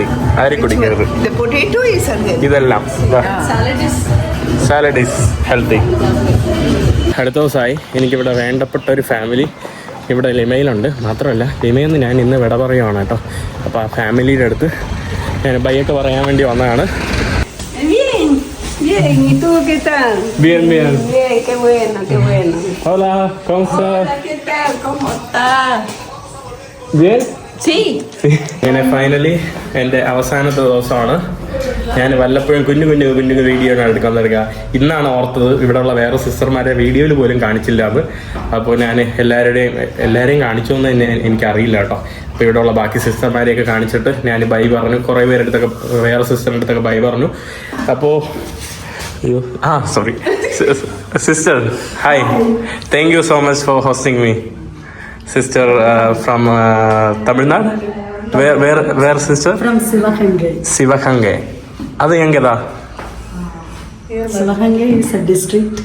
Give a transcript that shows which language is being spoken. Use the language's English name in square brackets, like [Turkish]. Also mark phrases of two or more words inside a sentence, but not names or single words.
[Malayalam] ആരും കുടിക്കരുത് ഇതെല്ലാം. [English] salad is healthy. [Malayalam] അടുത്ത ദിവസമായി എനിക്കിവിടെ വേണ്ടപ്പെട്ട ഒരു ഫാമിലി ഇവിടെ ലിമയിലുണ്ട്. മാത്രമല്ല ലിമയിൽ നിന്ന് ഞാൻ ഇന്ന് വിട പറയുവാണ് കേട്ടോ. അപ്പോൾ ആ ഫാമിലിയുടെ അടുത്ത് ഞാൻ ബൈയൊക്കെ പറയാൻ വേണ്ടി വന്നതാണ്. [Spanish] Bien, ¿y tú qué tal? Bien, bien. Bien, qué bueno, qué bueno. Hola, ¿cómo estás? Hola, ¿qué tal? ¿Cómo estás? Bien? Sí. [Malayalam] അങ്ങനെ ഫൈനലി എൻ്റെ അവസാനത്തെ ദിവസമാണ്. ഞാൻ വല്ലപ്പോഴും കുഞ്ഞു വീഡിയോ ആണ് എടുക്കാൻ തുടങ്ങുക. ഇന്നാണ് ഓർത്തത് ഇവിടെയുള്ള വേറെ സിസ്റ്റർമാരെ വീഡിയോയിൽ പോലും കാണിച്ചില്ല അത്. അപ്പോൾ ഞാൻ എല്ലാവരെയും കാണിച്ചു എന്ന് തന്നെ എനിക്കറിയില്ല കേട്ടോ. അപ്പോൾ ഇവിടെയുള്ള ബാക്കി സിസ്റ്റർമാരെയൊക്കെ കാണിച്ചിട്ട് ഞാൻ ബൈ പറഞ്ഞു. കുറേ പേരെടുത്തൊക്കെ വേറെ സിസ്റ്ററിൻ്റെ അടുത്തൊക്കെ ബൈ പറഞ്ഞു. [English] അപ്പോൾ sorry. Sister, hi. Thank you so much for hosting me. Sister from Tamil Nadu? Where sister? From Sivaganga. [Tamil] Sivaganga. அது எங்கடா? [English] Sivaganga is a district.